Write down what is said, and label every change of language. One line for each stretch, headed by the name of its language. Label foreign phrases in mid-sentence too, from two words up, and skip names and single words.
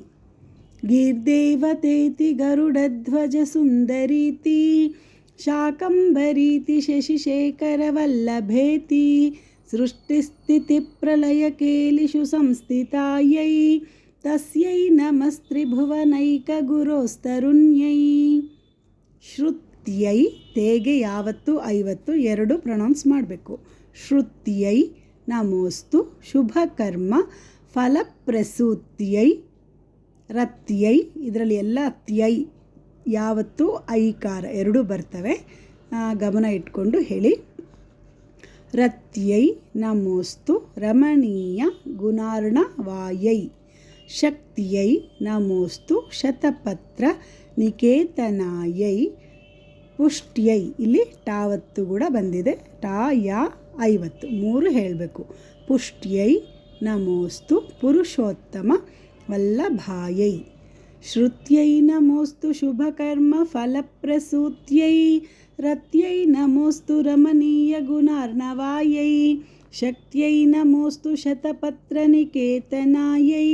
Sanskrit: గీర్దేవతేతి గరుడధ్వజ సుందరీతి శాకంబరీతి శశిశేఖర వల్లభేతి సృష్టిస్థితి ప్రళయ కేళిషు సంస్థితాయై తస్యై నమస్త్రిభువనైక గురోస్తరుణ్యై.
Kannada: ಶ್ರುತ್ಯೈ ತೇಗೆ ಯಾವತ್ತು ಐವತ್ತು ಎರಡು ಪ್ರೊನೌನ್ಸ್ ಮಾಡಬೇಕು.
Sanskrit: ಶ್ರುತ್ಯೈ ನಮೋಸ್ತು ಶುಭಕರ್ಮ ಫಲಪ್ರಸೂತ್ಯೈ.
Kannada: ರತ್ಯೈ ಇದರಲ್ಲಿ ಎಲ್ಲ ತ್ಯೈ ಯಾವತ್ತು ಐಕಾರ ಎರಡೂ ಬರ್ತವೆ, ಗಮನ ಇಟ್ಕೊಂಡು ಹೇಳಿ.
Sanskrit: ರತ್ಯೈ ನಮೋಸ್ತು ರಮಣೀಯ ಗುಣಾರ್ಣವಾಯೈ. ಶಕ್ತಿಯೈ ನಮೋಸ್ತು ಶತಪತ್ರ ನಿಕೇತನಾಯೈ.
Kannada: ಪುಷ್ಟ್ಯೈ ಇಲ್ಲಿ ಟಾವತ್ತು ಕೂಡ ಬಂದಿದೆ, ಟಾ ಯಾ ಐವತ್ತು ಮೂರು ಹೇಳಬೇಕು.
Sanskrit: ಪುಷ್ಟ್ಯೈ ನಮೋಸ್ತು ಪುರುಷೋತ್ತಮ ವಲ್ಲಭಾಯೈ. ಶ್ರುತ್ಯೈ ನಮೋಸ್ತು ಶುಭಕರ್ಮ ಫಲಪ್ರಸೂತ್ಯೈ. ರತ್ಯೈ ನಮೋಸ್ತು ರಮಣೀಯ ಗುಣಾರ್ಣವಾಯೈ. ಶಕ್ತ್ಯೈ ನಮೋಸ್ತು ಶತಪತ್ರ ನಿಕೇತನಾಯೈ.